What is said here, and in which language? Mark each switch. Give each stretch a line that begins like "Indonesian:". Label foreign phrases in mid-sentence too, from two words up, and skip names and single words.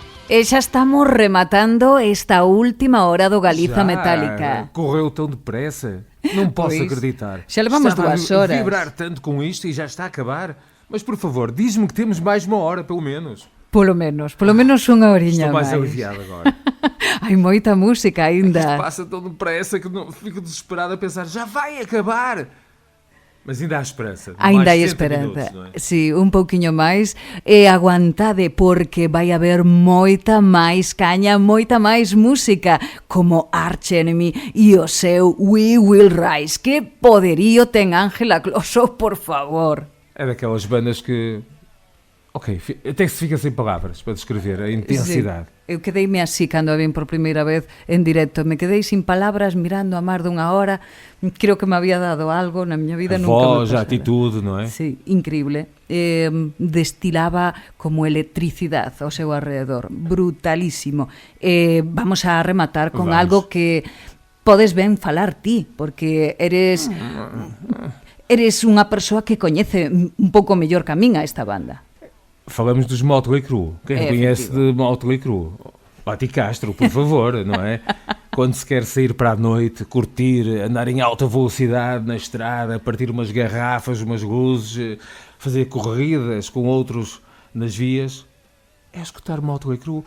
Galician: E xa estamos rematando esta última hora do Galiza
Portuguese: Já
Galician: Metálica.
Portuguese: correu tão depressa. Não posso
Galician: Pois.
Portuguese: acreditar. Já levamos Estava 2 a horas. vibrar tanto com isto e já está a acabar. Mas por favor, diz-me que temos mais 1 hora, pelo menos.
Galician: Polo menos unha oriña
Portuguese: Estou mais
Galician: máis.
Portuguese: aliviado agora.
Galician: Hai moita música
Portuguese: Isto
Galician: aínda.
Portuguese: passa tão depressa que não, fico desesperado a pensar, já vai acabar. Mas ainda há esperança.
Galician: Ainda hai
Portuguese: Mais 60
Galician: esperanza.
Portuguese: minutos, não é?
Galician: Sí, un pouquiño máis. E aguantade porque vai haber moita máis caña, moita máis música, como Arch Enemy e o seu We Will Rise. Que poderío ten Ángela Closo, por favor.
Portuguese: É daquelas bandas que... Ok, até se fica sem palavras para descrever a intensidade.
Galician: Sí. Eu quedeime así cando a vin por primeira vez en directo. Me quedei sin palabras mirando a mar dunha hora. Creo que me había dado algo na miña vida.
Portuguese: A
Galician: Nunca me
Portuguese: voz, a
Galician: pasara.
Portuguese: atitude, não é?
Galician: Sí, increíble. Destilaba como electricidade ao seu alrededor. Brutalísimo. Vamos a rematar con Vamos. algo que podes ben falar ti, porque eres unha persoa que coñece un pouco mellor que a min a esta banda. Falamos dos Motley Crue. Quem
Portuguese: É conhece efetivo. de Motley Crue? Pati Castro, por favor, não é? Quando se quer sair para a noite, curtir, andar em alta velocidade na estrada, partir umas garrafas, umas luzes, fazer corridas com outros nas vias, é escutar Motley Crue.